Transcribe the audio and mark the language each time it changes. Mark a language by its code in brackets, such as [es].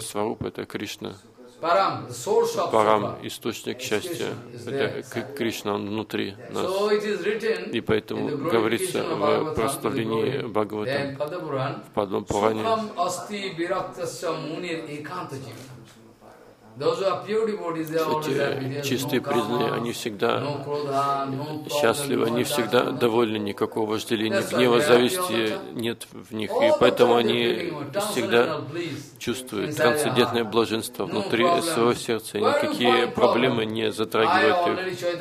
[ru] сваруп это Кришна. [en] Парам, the source of Сука. [ru] Парам, источник счастья. Это Кришна, он внутри нас. [en] So it is written, [ru] и поэтому говорится в прославлении Бхагавата в Падма Пуране. [sa] Сукам асти вирактасья мунир эканта джива. [en] Those are pure devotees, they are always happy. [ru] Чистые признанные, они всегда счастливы, они всегда довольны, никакого вожделения, гнева, зависти нет в них, и поэтому они всегда чувствуют трансцендентное блаженство внутри своего сердца, никакие проблемы не затрагивают их.